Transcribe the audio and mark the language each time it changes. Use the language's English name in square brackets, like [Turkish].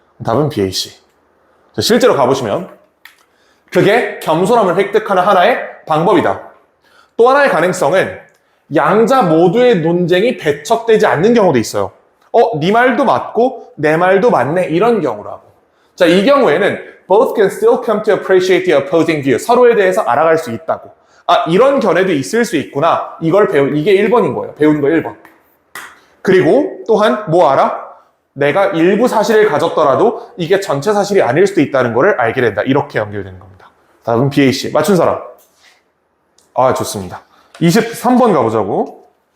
[Korean] 답은 B, A, C. 실제로 가보시면 그게 겸손함을 획득하는 하나의 방법이다. 또 하나의 가능성은 양자 모두의 논쟁이 배척되지 않는 경우도 있어요. 네 말도 맞고 내 말도 맞네 이런 경우라고. 자, 이 경우에는 [English] both can still come to appreciate the opposing view. [Korean] 서로에 대해서 알아갈 수 있다고. 이런 견해도 있을 수 있구나. 이게 1번인 거예요. 배운 거 1번. 그리고 또한 뭐 알아? 내가 일부 사실을 가졌더라도 이게 전체 사실이 아닐 수도 있다는 거를 알게 된다. 이렇게 연결되는 겁니다. 다음은 BAC. 맞춘 사람. 좋습니다. 23번 가보자고.